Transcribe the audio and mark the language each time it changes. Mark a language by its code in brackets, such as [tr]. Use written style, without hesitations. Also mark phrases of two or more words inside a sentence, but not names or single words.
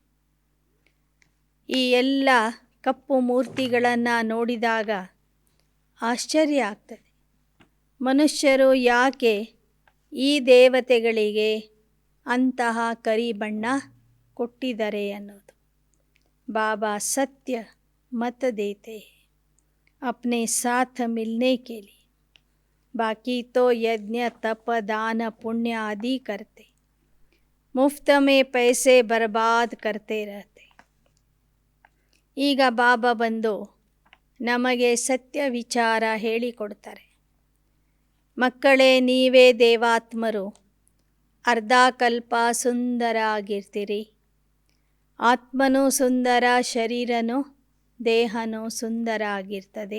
[kn] ಈ ಎಲ್ಲ ಕಪ್ಪು ಮೂರ್ತಿಗಳನ್ನು ನೋಡಿದಾಗ ಆಶ್ಚರ್ಯ ಆಗ್ತದೆ. ಮನುಷ್ಯರು ಯಾಕೆ ಈ ದೇವತೆಗಳಿಗೆ ಅಂತಹ ಕರಿ ಬಣ್ಣ ಕೊಟ್ಟಿದ್ದಾರೆ ಅನ್ನೋದು. [hi] बाबा सत्य मत देते अपने साथ मिलने के लिए. बाकी तो यज्ञ तप दान पुण्य आदि करते, मुफ्त में पैसे बर्बाद करते रहते. [kn] ಈಗ ಬಾಬಾ ಬಂದು ನಮಗೆ ಸತ್ಯ ವಿಚಾರ ಹೇಳಿಕೊಡ್ತಾರೆ. ಮಕ್ಕಳೇ, ನೀವೇ ದೇವಾತ್ಮರು. ಅರ್ಧ ಕಲ್ಪ ಸುಂದರ ಆಗಿರ್ತೀರಿ. ಆತ್ಮನೂ ಸುಂದರ, ಶರೀರನೂ ದೇಹನೂ ಸುಂದರ ಆಗಿರ್ತದೆ.